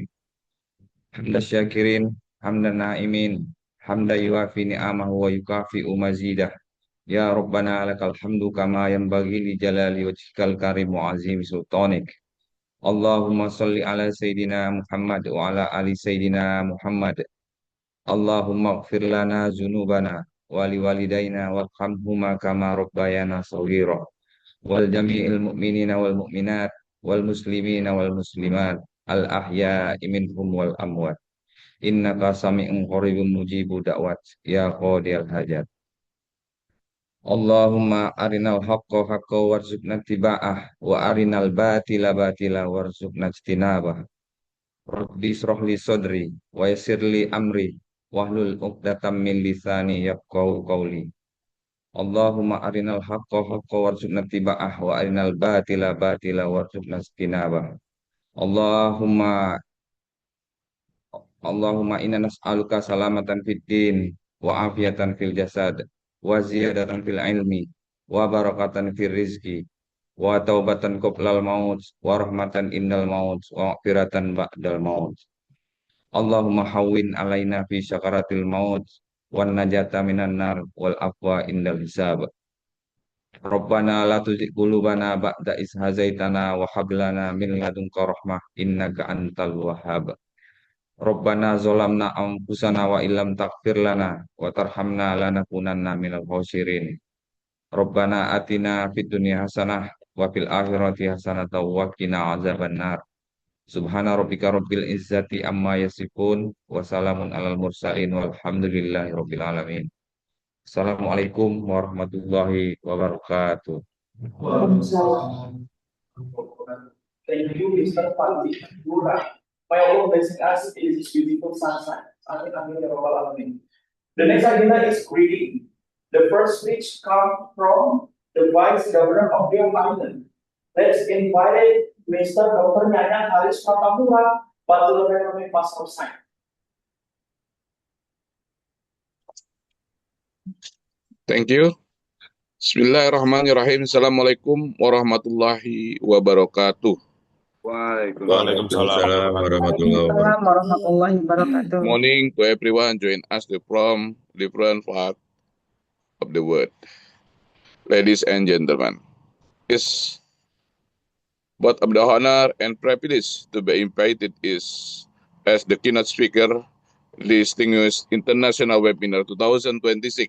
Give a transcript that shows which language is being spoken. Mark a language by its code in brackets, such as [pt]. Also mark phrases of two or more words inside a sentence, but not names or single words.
[ar] حمدا شاكرين حمدا ناعمين حمدا يوافي نعمه ويكافئ مزيده. يا ربنا لك الحمد كما ينبغي لجلال وجهك الكريم وعظيم سلطانك. اللهم صل على سيدنا محمد وعلى آل سيدنا محمد wa ala ali Sayyidina Muhammad. اللهم اغفر لنا ذنوبنا ولوالدينا وارحمهما كما ربيانا صغيرا ولجميع المؤمنين والمؤمنات والمسلمين والمسلمات الأحياء منهم والأموات. إنك سميع قريب مجيب الدعوات يا قاضي الحاجات. اللهم أرنا الحق حقا وارزقنا اتباعه وأرنا الباطل باطلا وارزقنا اجتنابه. رب اشرح لي صدري ويسر لي أمري واحلل عقدة من لساني يفقهوا قولي. اللهم أرنا الحق حقا وارزقنا اتباعه وأرنا الباطل باطلا وارزقنا اجتنابه. اللهم اللهم إنا نسألك سلامة في الدين وعافية في الجسد وزيادة في العلم وبركة في الرزق وتوبة قبل الموت ورحمة عند الموت ومغفرة بعد الموت. اللهم هون علينا في سكرات الموت والنجاة من النار والعفو عند الحساب. ربنا لا تزغ قلوبنا بعد إذ هديتنا وهب لنا من لدنك رحمة إنك أنت الوهاب. ربنا ظلمنا أنفسنا وإن لم تغفر لنا وترحمنا لنكونن من الخاسرين. ربنا آتنا في الدنيا حسنة وفي الآخرة حسنة وقنا عذاب النار. سبحان ربك رب العزة عما يصفون وسلام على المرسلين والحمد لله رب العالمين. السلام عليكم ورحمة الله وبركاته. [en] Thank you, Mr. Fadli. You're right. May Allah blessing us in this beautiful sunshine. [ar] آمين آمين يا رب العالمين. [en] The next agenda is reading. The first speech comes from the Vice Governor of Rio Island. Let's invite Mr. Dr. Nana Haris Pratamura, Bachelor of Economic Master of Science. Thank you. [ar] بسم الله الرحمن الرحيم السلام عليكم ورحمة الله وبركاته. وعليكم السلام ورحمة الله وبركاته. ورحمة الله وبركاته. [en] Morning to everyone join us from different parts of the world. Ladies and gentlemen, it's both of the honor and privilege to be invited is as the keynote speaker distinguished International Webinar 2026.